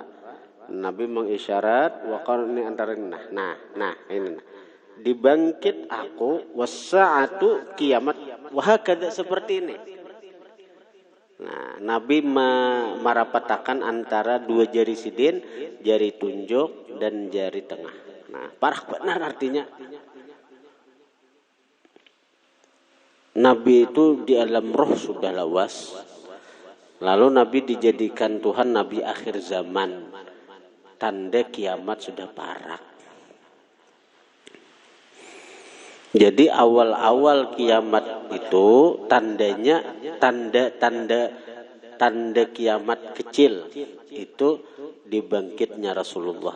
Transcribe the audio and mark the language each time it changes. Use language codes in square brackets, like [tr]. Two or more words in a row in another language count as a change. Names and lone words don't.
[id] Nabi mengisyarat ini antara nah ini nah. Dibangkit aku, was-sa'atu, kiamat, [ar] وهكذا, [id] seperti ini. Nah, Nabi merapatakan antara 2 jari sidin, jari tunjuk dan jari tengah. [bjn] Nah, parah benar artinya. Nabi itu di alam roh sudah lawas. [id] Lalu Nabi dijadikan Tuhan Nabi akhir zaman. Tanda kiamat sudah parak. Jadi awal-awal kiamat itu tandanya tanda kiamat kecil itu dibangkitnya Rasulullah.